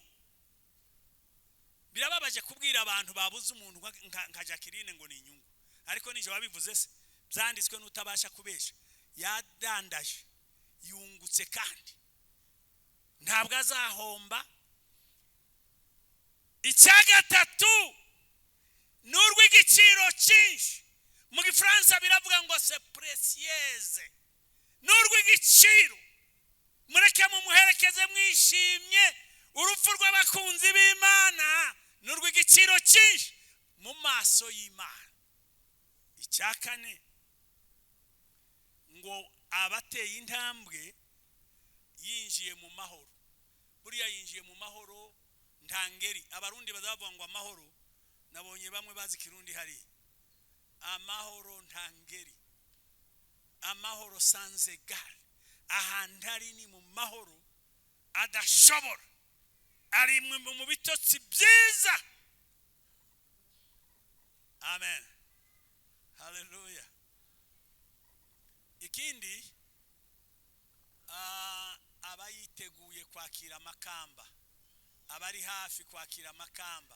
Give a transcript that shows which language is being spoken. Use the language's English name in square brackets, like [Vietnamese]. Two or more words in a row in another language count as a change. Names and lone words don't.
[Kinyarwanda] Birababaje kubwira abantu babuze umuntu nka Jacqueline ngo ni inyungu, ariko nije wabivuze se, byanditswe n'utabasha kubesha. Yadandaje, yungutse, kandi ntabwo azahomba. Icya gatatu ni urw'igiciro cyinshi. Mu Gifaransa biravuga ngo [French] c'est précieuse, [Kinyarwanda] ni urw'igiciro. Mureke mumuherekeze mwishimye. Urupfu rw'abakunzi b'Imana ni urw'igiciro cyinshi mu maso y'Imana. Icya kane ngo abateye intambwe yinjiye mu mahoro. Buriya yinjiye mu mahoro ntangeri. Abarundi bazavuga ngo amahoro, nabonye bamwe bazi Kirundi hari amahoro ntangeri, amahoro [French] sans égal. [Kinyarwanda] Ahantu ari ni mu mahoro adashobora, ari mu bitotsi byiza. Amen. Haleluya. Ikindi, abayiteguye kwakira amakamba, abari hafi kwakira amakamba.